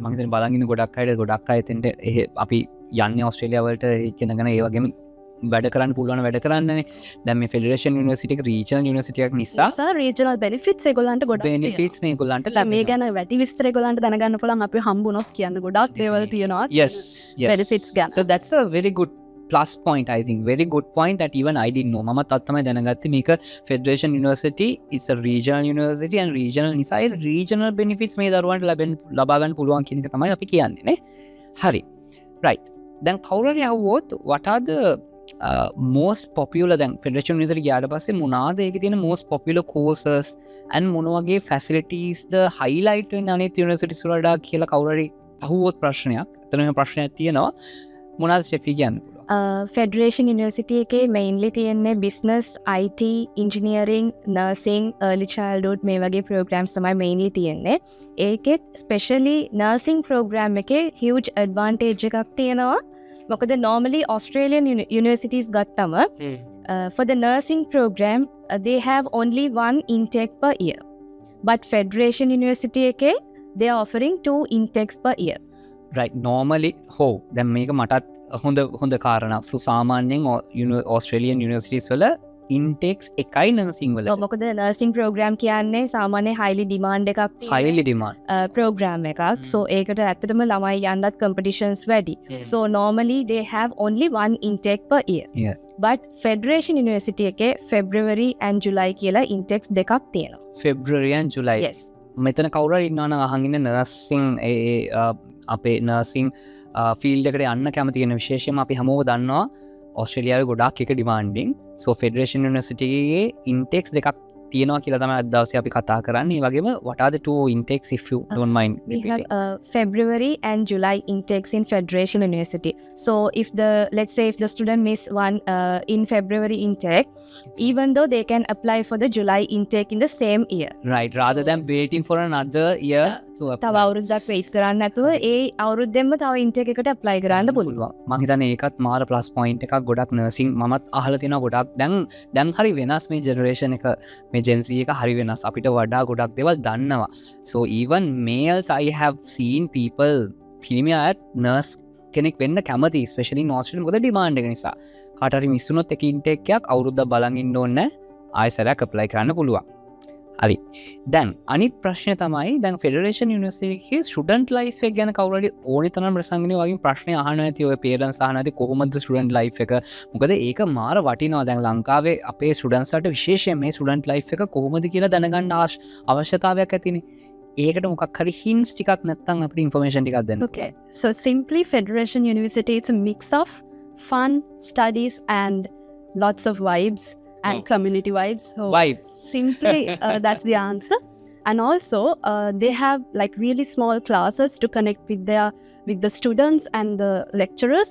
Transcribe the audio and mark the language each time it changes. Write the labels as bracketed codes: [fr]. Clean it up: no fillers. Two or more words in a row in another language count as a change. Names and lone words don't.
[si] මම හිතන්නේ බලන් ඉන්න ගොඩක් අයට ගොඩක් අය එතෙන්ට අපි යන්නේ ඕස්ට්‍රේලියාව වලට ඉගෙනගෙන ඒ වගේම වැඩ කරන්න පුළුවන් වැඩ කරන්නනේ. දැන් මේ ෆෙඩරේෂන් යුනිවර්සිටි එක [en] regional university [si] එකක් නිසා [en] regional benefits [si] ඒගොල්ලන්ට ගොඩක් බෙනිෆිට්ස් නේ ඒගොල්ලන්ට ලැබෙනවා. මේ ගැන වැඩි විස්තර ඒගොල්ලන්ට දැනගන්න පුළුවන් අපි හම්බුනොත් කියන්න ගොඩක් දේවල් තියෙනවා. [en] Yes. [si] benefits ගැන. [en] So that's a very good plus point, I think. Very good point that even I didn't know. [si] මම තමයි දැනගත්තේ මේක [en] Federation University is a regional university and regional [si] නිසා [en] regional benefits [si] මේ දරුවන්ට ලබා ගන්න පුළුවන් කියන එක තමයි අපි කියන්නේ නේ. හරි. Right. දැන් කවුරු හරි අහුවොත් [en] what are the most popular [si] දැන් Federation University ගියාට පස්සේ මොනවාද ඒකේ තියෙන [en] most popular courses and [si] මොන වගේ facilities ද highlight වෙන අනිත් universities වලට කියලා කවුරු හරි අහුවොත් ප්‍රශ්නයක්. එතන මේ ප්‍රශ්නයක් තියෙනවා. මොනවාද ස්ටෙෆි කියන්නේ? ෆෙඩරේෂන් යුනිවර්සිටි එකේ මෙයින්ලි තියෙන්නේ [en] business, IT, engineering, nursing, early childhood [si] මේ වගේ ප්‍රෝග්‍රෑම්ස් තමයි මෙයින්ලි තියෙන්නේ. ඒකෙත් [en] especially nursing program [si] එකේ [en] huge advantage [si] එකක් තියෙනවා. [en] මොකද normally Australian universities ගත්තම for the nursing program they have only one intake per year. But Federation University එකේ they are offering 2 intakes per year. [si] Right. Normally දැන් මේක මටත් හොඳ කාරණා. So සාමාන්‍යයෙන් [en] Australian universities [si] වල intakes එකයි nursing වල. මොකද [en] nursing program [si] කියන්නේ සාමාන්‍ය [en] highly demand [si] එකක් තියෙන [en] highly demand [si] program එකක්. So ඒකට ඇත්තටම ළමයි යන්නත් competitions වැඩි. [en] So normally they have only one intake per year. Yeah. [si] But Federation University එකේ [en] February and July [si] කියලා intakes දෙකක් තියෙනවා. [en] February and July. Yes. [si] මෙතන කවුරු හරි ඉන්නවා නම් අහන් ඉන්න nursing අපේ [en] nursing field [si] එකට යන්න කැමති කෙන විශේෂයෙන්ම අපි හැමෝම දන්නවා ඕස්ට්‍රේලියාවේ ගොඩාක් එක ඩිමාන්ඩින්. සෝ ෆෙඩරේෂන් යුනිවර්සිටි එකේ ඉන්ටෙක්ස් දෙකක් තියෙනවා කියලා තමයි අද දවසේ අපි කතා කරන්නේ. [en] ඒ වගේම what are the two intakes if you don't mind We have repeating? February and July intakes in Federation University. So let's say if the student miss one in February intake, even though they can apply for the July intake in the same year. Right, rather than waiting for another year to [si] තව [en] apply. [si] අවුරුද්දක් වෙයිට් කරන්න නැතුව ඒ අවුරුද්දෙන්ම තව ඉන්ටේක් එකට apply කරන්න පුළුවන්. මං හිතන්නේ ඒකත් මාර [en] plus point [si] එකක්. ගොඩක් නර්සිං මමත් අහලා තියෙනවා ගොඩක්. දැන් හරි වෙනස් මේ ජෙනරේෂන් එක, මේ Gen Z එක හරි වෙනස්. අපිට වඩා ගොඩක් දේවල් දන්නවා. [en] So even males I have seen people [si] පිරිමි අයත් නර්ස් කෙනෙක් වෙන්න කැමති, [en] especially in Australia. [si] මොකද ඩිමාන්ඩ් එක නිසා. කාට හරි මිස් වුණොත් එක ඉන්ටේක් එකක් අවුරුද්දක් බලන් ඉන්න ඕනේ නැහැ. ආයෙසරයක් apply කරන්න පුළුවන්. හරි. දැන් අනිත් ප්‍රශ්නය තමයි දැන් ෆෙඩරේෂන් යුනිවර්සිටි එකේ [en] student life [si] එක ගැන කවුරුහරි ඕනි තරම් ප්‍රසංගනේ වගේ ප්‍රශ්න අහනවා ඇති. ඔය පේරන්ට්ස් අහනවා ඇති කොහොමද [en] student life [si] එක. මොකද ඒක මාර වටිනවා. දැන් ලංකාවේ අපේ ස්ටුඩන්ට්ස්ලාට විශේෂයෙන් මේ [en] student life [si] එක කොහොමද කියලා දැනගන්න අවශ්‍යතාවයක් ඇතිනේ. ඒකට මොකක් හරි hints ටිකක් නැත්නම් අපිට information ටිකක් දෙන්න. [en] Okay, so simply Federation University is a mix of fun, studies and lots of vibes and community vibes. So Vibes. simply that's the answer. And also they have like really small classes to connect with the students and the lecturers.